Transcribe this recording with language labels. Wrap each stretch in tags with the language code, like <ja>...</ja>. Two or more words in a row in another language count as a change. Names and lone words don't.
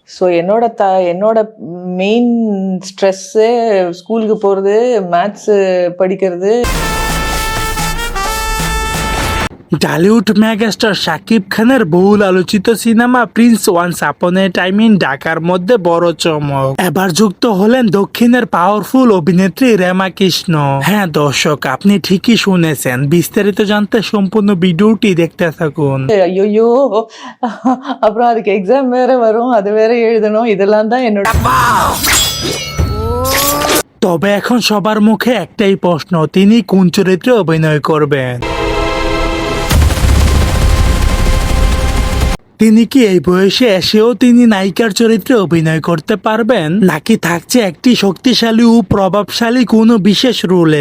<ta>ஸோ என்னோட</ta> <en>main stressu</en> <ta>ஸ்கூலுக்கு போகிறது, மேத்ஸு படிக்கிறது.</ta> <bn>ঢালিউড মেগাস্টার শাকিব খানের বহুল আলোচিত সিনেমা প্রিন্স ওয়ান্স আপন এ টাইম ইন ঢাকার মধ্যে বড় চমক। এবার যুক্ত হলেন দক্ষিণের পাওয়ারফুল অভিনেত্রী রেমা কৃষ্ণ। হ্যাঁ দর্শক, আপনি ঠিকই শুনেছেন। বিস্তারিত জানতে সম্পূর্ণ ভিডিওটি দেখতে থাকুন।</bn> <ta>ஐயோ, அப்புறம் அதுக்கு எக்ஸாம் வேற வரும், அது வேற எழுதணும், இதெல்லாம் தான் என்னோட।</ta> <bn>তবে এখন সবার মুখে একটাই প্রশ্ন, তিনি কোন চরিত্রে অভিনয় করবেন? তিনি কি এই বয়সে এসেও তিনি নায়িকার চরিত্রে অভিনয় করতে পারবেন, নাকি থাকছে একটি শক্তিশালী ও প্রভাবশালী কোনো বিশেষ রোলে?</bn>